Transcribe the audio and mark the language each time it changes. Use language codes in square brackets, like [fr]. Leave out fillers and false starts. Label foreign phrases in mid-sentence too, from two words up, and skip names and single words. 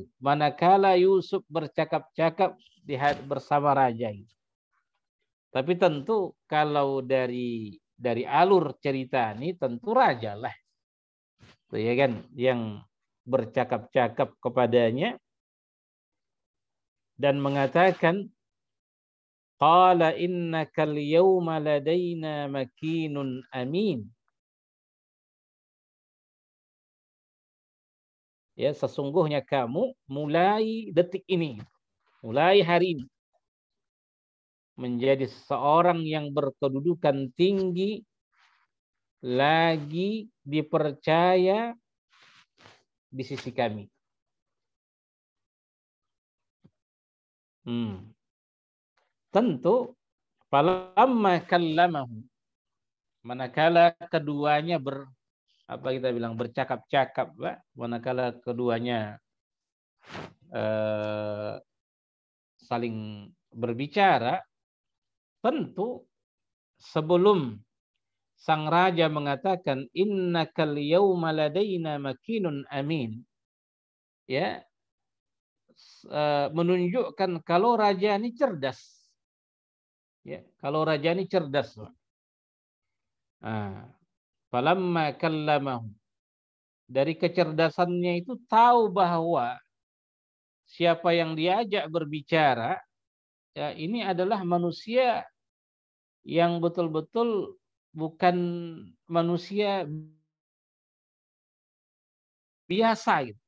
[id] Manakala Yusuf bercakap-cakap bersama raja. Tapi tentu kalau dari alur cerita ini tentu raja lah. Ya kan, yang bercakap-cakap kepadanya dan mengatakan, [ar] قال إنك اليوم لدينا مكين أمين. [id] Ya, sesungguhnya kamu mulai detik ini, mulai hari ini menjadi seorang yang berkedudukan tinggi, lagi dipercaya di sisi kami. [ar] Tentu فلما كلمه, [id] manakala keduanya bercakap-cakap, manakala keduanya saling berbicara, tentu sebelum sang raja mengatakan [ar] إنك اليوم لدينا مكين أمين, [id] ya, menunjukkan kalau raja ini cerdas, ya, kalau raja ini cerdas. [ar] فلما كلمه, [id] dari kecerdasannya itu tahu bahwa siapa yang diajak berbicara, ya, ini adalah manusia yang betul-betul bukan manusia biasa, gitu.